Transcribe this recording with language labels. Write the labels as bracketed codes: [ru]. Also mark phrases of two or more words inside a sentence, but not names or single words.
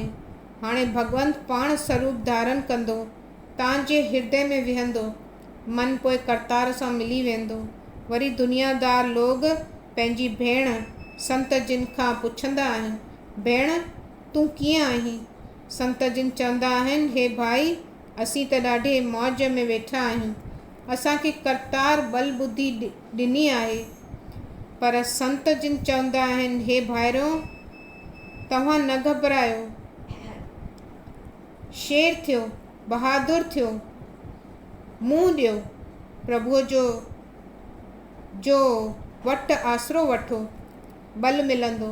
[sd] हाणे भगवंत पाण स्वरूप धारण कंदो, तव्हांजे हृदय में विहंदो, मन पोइ करतार सां मिली वेंदो। वरी दुनियादार लोग पंहिंजी भेण संत जिन खां पुछंदा आहिनि, भेण तूं कीअं आहीं? संत जिन चवंदा आहिनि, हे भाई असीं त ॾाढे मौज में वेठा आहियूं। असांखे करतार बल बुद्धि ॾिनी आहे। पर संत जिन चवंदा आहिनि, हे भाइरो तव्हां न घबरायो, शेर थियो, बहादुर थियो, मुंहुं ॾियो, प्रभुअ जो वटि आसरो वठो, बल मिलंदो।